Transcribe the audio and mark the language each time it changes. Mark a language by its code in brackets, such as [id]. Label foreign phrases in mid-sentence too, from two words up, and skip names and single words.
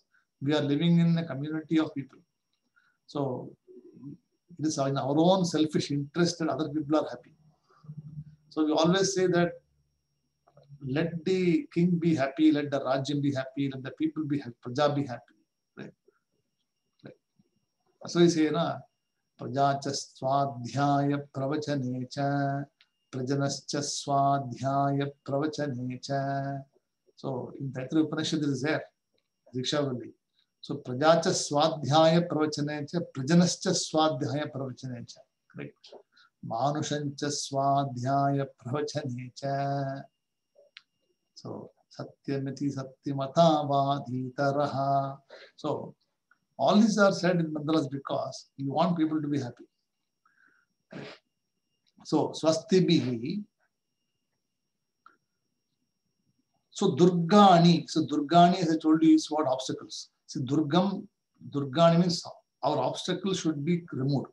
[en] We are living in a community of people. So it is in our own selfish interest that other people are happy. So we always say that let the king be happy, let the Rajyam be happy, let the people be happy, Praja be happy. Right? Right. So we say, [sa] na, Praja cha swadhyaya pravachane cha, Prajanascha swadhyaya pravachane cha. [en] So in Taittiriya Upanishad it is there, Dikshavali. [sa] So Praja cha swadhyaya pravachane cha, Prajanascha swadhyaya pravachane cha. [en] Correct. [sa] Manushancha swadhyaya pravachane cha. So Satyamiti Satyamata Vadhitaraha. [en] So all these are said in mantras because you want people to be happy. [sa] So Swasti Bihi. [en] So Durgani. So Durgani, as I told you, is what obstacles. See, Durgani means our obstacles should be removed.